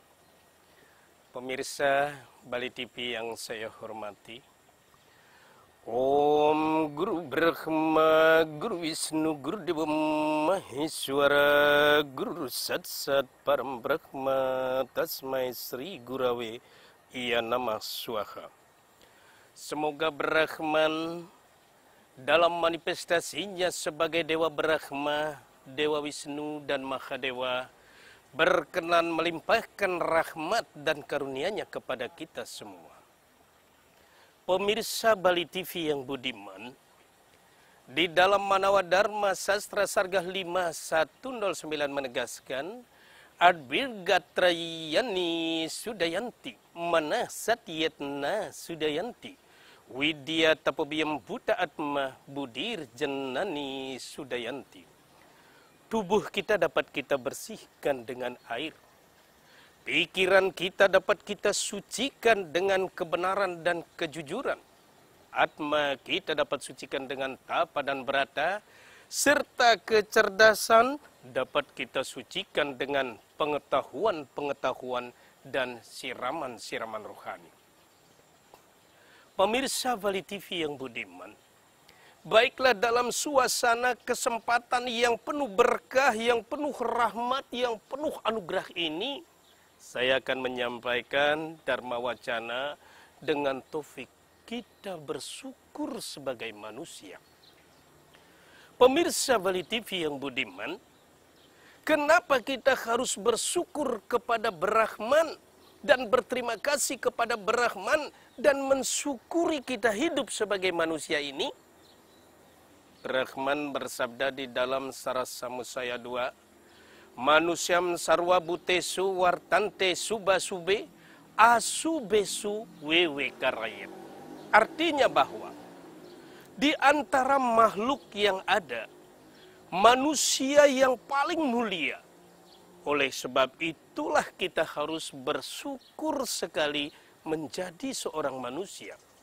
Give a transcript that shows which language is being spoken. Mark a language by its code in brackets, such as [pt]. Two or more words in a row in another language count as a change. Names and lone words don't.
[id] Pemirsa Bali TV yang saya hormati, [sa] Om Guru Brahma, Guru Wisnu, Guru Dewa Maheswara, Guru Sat Sat Param Brahma, Tasmai Sri Gurave, Iya Namah Swaha. [id] Semoga Brahman dalam manifestasinya sebagai Dewa Brahma, Dewa Wisnu, dan Mahadewa berkenan melimpahkan rahmat dan karunia-Nya kepada kita semua. Pemirsa Bali TV yang budiman, di dalam Manawa Dharma Sastra Sargah 5109 menegaskan, [sa] Advirgatrayani Sudayanti, Mana Satyetna Sudayanti, Widya Tapobiyam Buta Atma Budir Jenani Sudayanti. [id] Tubuh kita dapat kita bersihkan dengan air. Pikiran kita dapat kita sucikan dengan kebenaran dan kejujuran. Atma kita dapat sucikan dengan tapa dan berata, serta kecerdasan dapat kita sucikan dengan pengetahuan-pengetahuan dan siraman-siraman rohani. Pemirsa Bali TV yang budiman, baiklah dalam suasana kesempatan yang penuh berkah, yang penuh rahmat, yang penuh anugerah ini, saya akan menyampaikan Dharma Wacana dengan taufik kita bersyukur sebagai manusia. Pemirsa Bali TV yang budiman, kenapa kita harus bersyukur kepada Brahman dan berterima kasih kepada Brahman dan mensyukuri kita hidup sebagai manusia ini? Brahman bersabda di dalam Sarasamusaya 2, [sa] Manusyam sarwa butesu wartante subasube asubesu wewe karayem. [id] Artinya bahwa di antara makhluk yang ada, manusia yang paling mulia. Oleh sebab itulah kita harus bersyukur sekali menjadi seorang manusia.